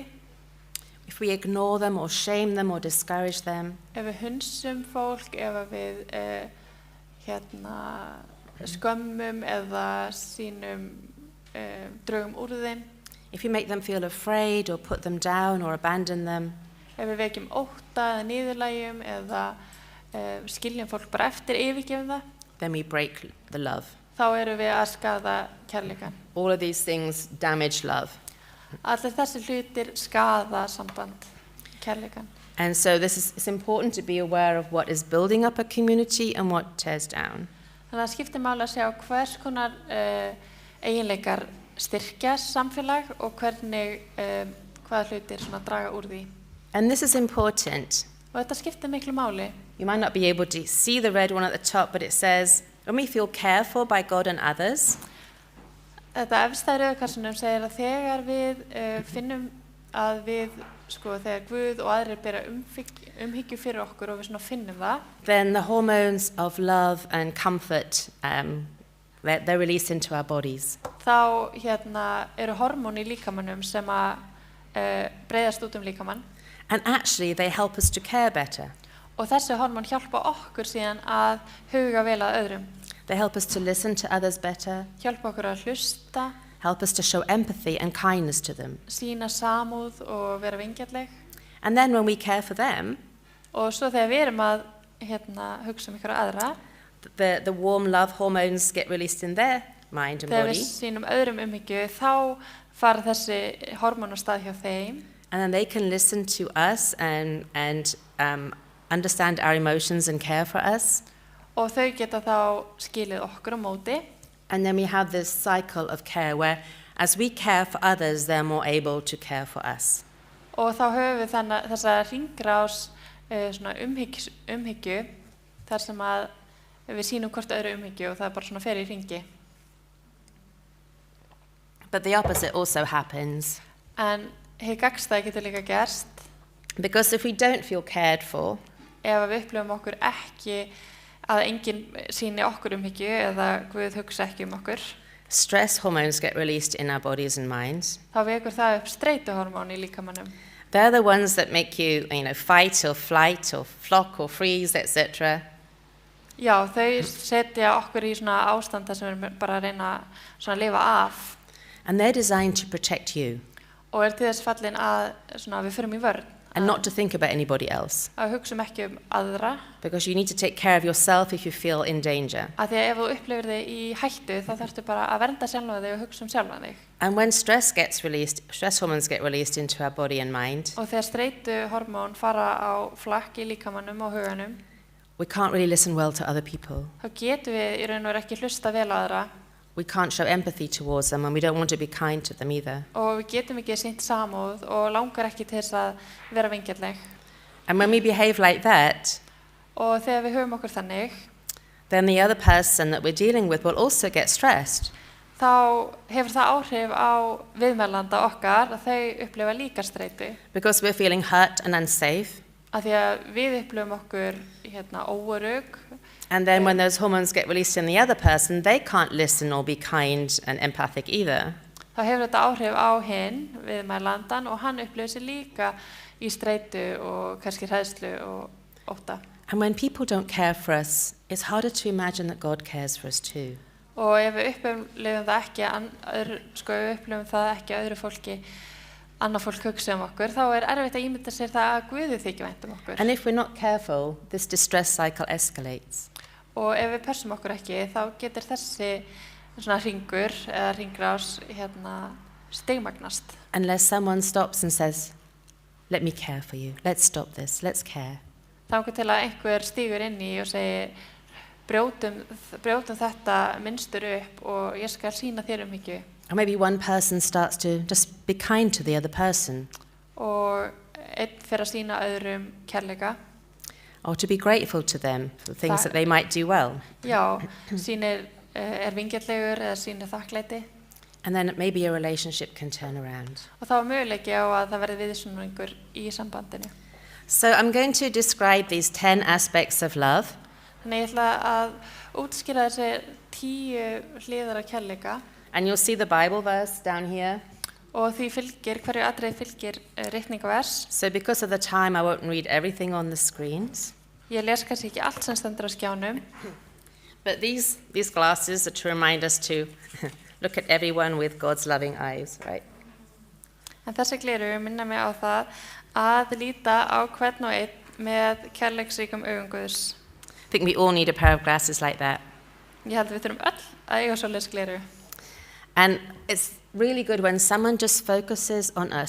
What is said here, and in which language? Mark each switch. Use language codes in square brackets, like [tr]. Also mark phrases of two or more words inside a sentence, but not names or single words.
[en] if we ignore them or shame them or discourage them, [is] ef við hunsum fólk, ef við skömmum eða sýnum drögum úr þeim, [en] if we make them feel afraid or put them down or abandon them, [is] ef við vekjum ótta eða niðurlægjum eða skiljum fólk bara eftir, yfirgefum það, [en] then we break the love. [is] þá erum við að skaða kærleikann. [en] All of these things damage love. [is] Allir þessi hlutir skaða samband, kærleikann. [en] And so it's important to be aware of what is building up a community and what tears down. [is] Þannig að það skiptir máli að sjá hvers konar eiginleikar styrkja samfélag og hvernig hvaða hlutir svona draga úr því. [en] And this is important. [is] Og þetta skiptir miklu máli. [en] You might not be able to see the red one at the top, but it says, when we feel cared for by God and others, [is] Þetta efstæði rauðkassunum segir að þegar við finnum að við, þegar Guð og aðrir bera umhyggju fyrir okkur og við svona finnum það, [en] then the hormones of love and comfort, they're released into our bodies. [is] þá eru hormón í líkamannum sem að breiðast út líkamann. [en] And actually, they help us to care better. [is] Og þessi hormón hjálpa okkur síðan að huga vel að öðrum. [en] They help us to listen to others better, [is] Hjálpa okkur að hlusta, [en] help us to show empathy and kindness to them. [is] sýna samúð og vera vingjarnleg. [en] And then when we care for them, [is] Og svo þegar við erum að hugsa ykkur aðra, [en] the warm love hormones get released in their mind and [is] þegar [en] body, [is] við sýnum öðrum umhyggju, þá fara þessi hormón á stað hjá þeim. [en] and then they can listen to us and understand our emotions and care for us. [is] Og þau geta þá skilið okkur á móti. [en] And then we have this cycle of care where as we care for others, they're more able to care for us. [is] Og þá höfum við þessa hringrás svona umhyggju þar sem að við sýnum hvort öðru umhyggju og það bara svona fer í hringi. [en] But the opposite also happens. [is] En hið gagnstæða getur líka gerst [en] Because if we don't feel cared for, [is] ef við upplifum okkur ekki að enginn sýni okkur umhyggju eða Guð hugsa ekki okkur, [en] stress hormones get released in our bodies and minds. [is] þá vekur það upp streituhormón í líkamannum. [en] They're the ones that make you, fight or flight or flock or freeze, etc. [is] Já, þau setja okkur í svona ástand þar sem við erum bara að reyna svona að lifa af [en] And they're designed to protect you [is] og til þess fallin að svona, við förum í vörn. [en] and not to think about anybody else. [is] Að hugsa ekki aðra, [en] Because you need to take care of yourself if you feel in danger. [is] að því að ef þú upplifir þig í hættu þá þarftu bara að vernda sjálfa þig og hugsa sjálfa þig. [en] And when stress hormones get released into our body and mind, [is] Og þegar streituhormón fara á flakk í líkamannum og huganum, [en] we can't really listen well to other people. [is] þá getum við í raun og veru ekki hlusta vel á aðra [en] We can't show empathy towards them and we don't want to be kind to them either. [is] og við getum ekki sýnt samúð og langar ekki til þess að vera vingjarnleg. [en] And when we behave like that, [is] Og þegar við höfum okkur þannig, [en] then the other person that we're dealing with will also get stressed. [is] þá hefur það áhrif á viðmælanda okkar að þau upplifa líka streitu. [en] Because we're feeling hurt and unsafe. [is] Af því að við upplifum okkur óörugg. [en] And then when those hormones get released in the other person, they can't listen or be kind and empathic either. [is] Þá hefur þetta áhrif á hinn viðmælandan og hann upplifir sig líka í streitu og kannski hræðslu og ótta. [en] And when people don't care for us, it's harder to imagine that God cares for us too. [is] Og ef við upplifum það ekki, ef við upplifum það ekki öðru fólki, annað fólk hugsa okkur, þá erfitt að ímynda sér það að Guði þykir vænt okkur. [en] And if we're not careful, this distress cycle escalates. [is] Og ef við pössum okkur ekki, þá getur þessi svona hringur eða hringrás stigmagnast. [en] Unless someone stops and says, let me care for you, let's stop this, let's care. [is] Þangað til að einhver stígur inn í og segir, brjótum þetta mynstur upp og ég skal sýna þér umhyggju. [en] Or maybe one person starts to just be kind to the other person. [is] Og einn fer að sýna öðrum kærleika. [en] Or to be grateful to them for things that they might do well. [is] Já, sýnir vingjarnlegur eða sýnir þakklæti. [en] And then maybe a relationship can turn around. [is] Og þá möguleiki á að það verði viðsnúningur í sambandinu. [en] So I'm going to describe these 10 aspects of love. [is] Þannig ég ætla að útskýra þessi 10 hliðar af kærleika. [en] And you'll see the Bible verse down here. [is] Og því hverju atriði fylgir ritningavers. [en] So because of the time, I won't read everything on the screens. [is] Ég les kannski ekki allt sem stendur á skjánum. [en] But these glasses are to remind us to look at everyone with God's loving eyes, right? [is] En þessi gleraugu minna mig á það að líta á hvern og einn með kærleiksríkum augum Guðs. [en] I think we all need a pair of glasses like that. [is] Ég held við þurfum öll að eiga svoleiðis gleraugu. [en] And it's really good when someone just focuses on us.